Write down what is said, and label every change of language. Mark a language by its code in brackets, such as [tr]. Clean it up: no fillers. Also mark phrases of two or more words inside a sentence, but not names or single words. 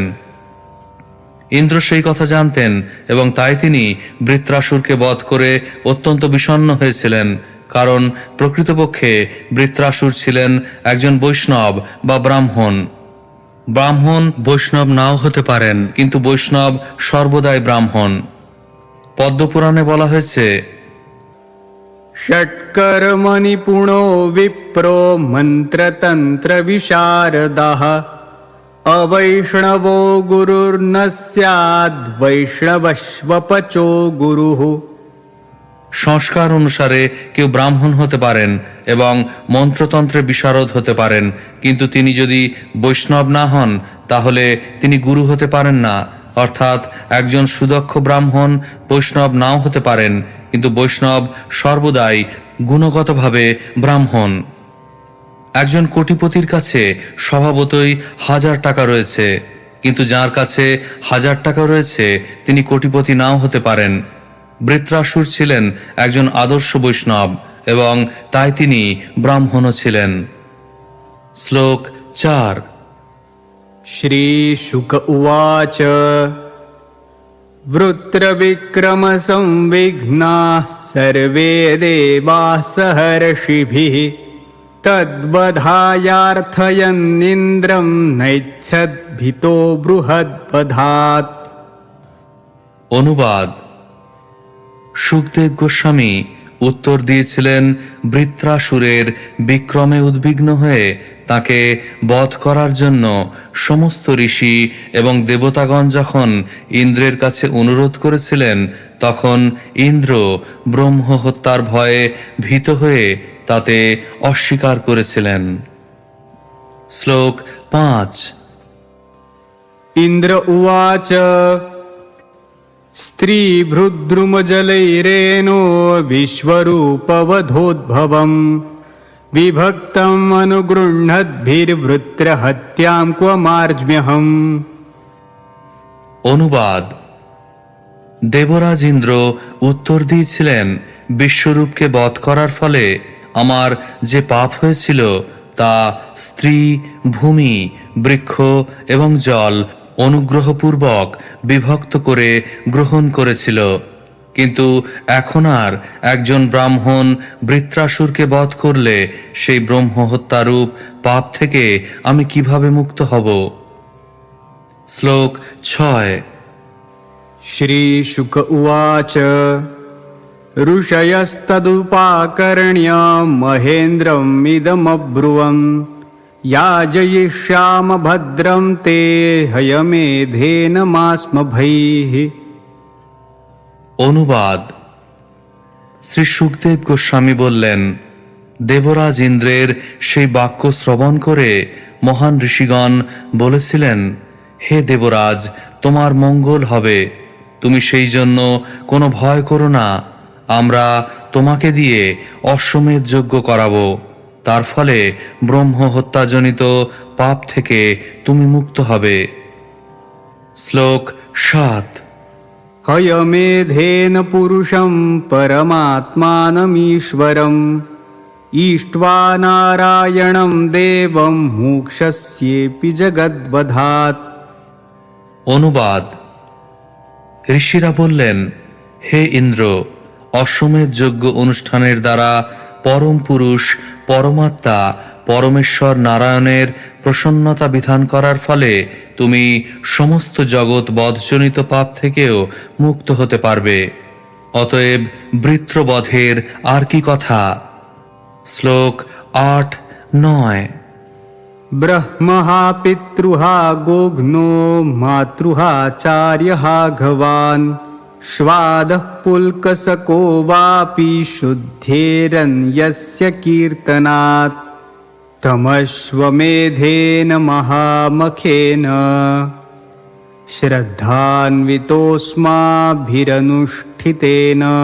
[bn] ইন্দ্র সেই কথা জানতেন এবং তাই তিনি বৃত্রাসুরকে বধ করে অত্যন্ত বিষণ্ণ হয়েছিলেন, কারণ প্রকৃতপক্ষে বৃত্রাসুর ছিলেন একজন বৈষ্ণব বা ব্রাহ্মণ। ব্রাহ্মণ বৈষ্ণব নাও হতে পারেন, কিন্তু বৈষ্ণব সর্বদাই ব্রাহ্মণ। পদ্মপুরাণে বলা হয়েছে, [sa] षट्कर्मणि पुणो विप्रो मन्त्रतन्त्र विशारदः अवैष्णवो गुरुर्न स्याद् वैष्णवश्वपचो गुरुः। [bn] সংস্কার অনুসারে কেউ ব্রাহ্মণ হতে পারেন এবং মন্ত্রতন্ত্রে বিশারদ হতে পারেন, কিন্তু তিনি যদি বৈষ্ণব না হন তাহলে তিনি গুরু হতে পারেন না। অর্থাৎ একজন সুদক্ষ ব্রাহ্মণ বৈষ্ণব নাও হতে পারেন, কিন্তু বৈষ্ণব সর্বদাই গুণগতভাবে ব্রাহ্মণ। একজন কোটিপতির কাছে স্বভাবতই 1000 টাকা রয়েছে, কিন্তু যার কাছে 1000 টাকা রয়েছে তিনি কোটিপতি নাও হতে পারেন। বৃত্রাসুর ছিলেন একজন আদর্শ বৈষ্ণব এবং তাই তিনি ব্রাহ্মণও ছিলেন। শ্লোক 4। [sa] श्रीशुक उवाच वृत्रविक्रमसंविघ्नाः सर्वे देवाः सहर्षिभिः तद्वधायार्थयन्निन्द्रं नैच्छद्भितो बृहद्वधात्। [bn] অনুবাদ: সুখদেব গোস্বামী উত্তর দিয়েছিলেন, বৃত্রাসুরের বিক্রমে উদ্বিগ্ন হয়ে তাকে বধ করার জন্য সমস্ত ঋষি এবং দেবতাগণ যখন ইন্দ্রের কাছে অনুরোধ করেছিলেন, তখন ইন্দ্র ব্রহ্ম হত্যার ভয়ে ভীত হয়ে তাতে অস্বীকার করেছিলেন। শ্লোক 5। [sa] इन्द्र उवाच स्त्रीभृद्रुमजलैरेनो विश्वरूपवधोद्भवम् विभक्तम् अनुगृह्णद्भिर्वृत्रहत्यां क्व मार्ज्म्यहम्। [bn] অনুবাদ: দেবরাজ ইন্দ্র উত্তর দিয়েছিলেন, বিশ্বরূপকে বধ করার ফলে আমার যে পাপ হয়েছিল তা স্ত্রী, ভূমি, বৃক্ষ এবং জল অনুগ্রহপূর্বক বিভক্ত করে গ্রহণ করেছিল। কিন্তু এখন আর একজন ব্রাহ্মণ বৃত্রাসুরকে বধ করলে সেই ব্রহ্ম হত্যারূপ পাপ থেকে আমি কিভাবে মুক্ত হব? শ্লোক 6। [sa] श्रीशुक उवाच ऋषयस्तदुपाकर्ण्य महेन्द्रमिदमब्रुवम् याजयिष्याम भद्रं ते हयमेधेन मास्म भैः। [bn] অনুবাদ। শ্রী সুখদেব গোস্বামী বললেন, দেবরাজ ইন্দ্রের সেই বাক্য শ্রবণ করে মহান ঋষিগণ বলেছিলেন, হে দেবরাজ, তোমার মঙ্গল হবে, তুমি সেই জন্য কোনো ভয় করো না। আমরা তোমাকে দিয়ে অশ্বমেধ যজ্ঞ করাবো, তার ফলে ব্রহ্ম হত্যাজনিত পাপ থেকে তুমি মুক্ত হবে। শ্লোক 7। [sa] हयमेधेन पुरुषं परमात्मानमीश्वरम् ईष्ट्वा नारायणं देवं मोक्षस्येऽपि जगद्वधात्। [bn] অনুবাদ। ঋষিরা বললেন, হে ইন্দ্র, অশ্বমেধ যজ্ঞ অনুষ্ঠানের দ্বারা পরম পুরুষ পরমাত্মা পরমেশ্বর নারায়ণের প্রসন্নতা বিধান করার ফলে তুমি সমস্ত জগৎ বধজনিত পাপ থেকেও মুক্ত হতে পারবে। অতএব বৃত্রবধের আর কি কথা? শ্লোক 8-9। [sa] ब्रह्महा पितृहा गोघ्नो मातृहाचार्यः घवान् श्वादः पुल्कसको वापि शुद्धेरन्यस्य कीर्तनात् तमश्वमेधेन महामखेन श्रद्धान्वितोऽस्माभिरनुष्ठितेन